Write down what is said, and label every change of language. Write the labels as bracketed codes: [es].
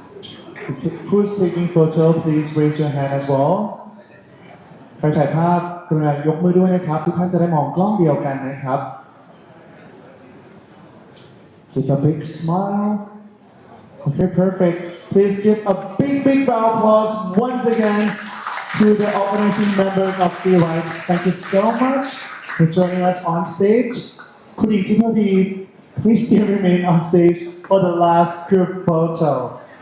[en] Who's taking photo, please raise your hand as well. [th] ใครถ่ายภาพกรุณายกมือด้วยนะครับทุกท่านจะได้มองกล้องเดียวกันนะครับ [en] With a big smile. Okay, perfect. Please give a big round of applause once again to the organizing members of Sea Right. Thank you so much for joining us on stage. Kun Yin Tipawadi, please still remain on stage for the last group photo.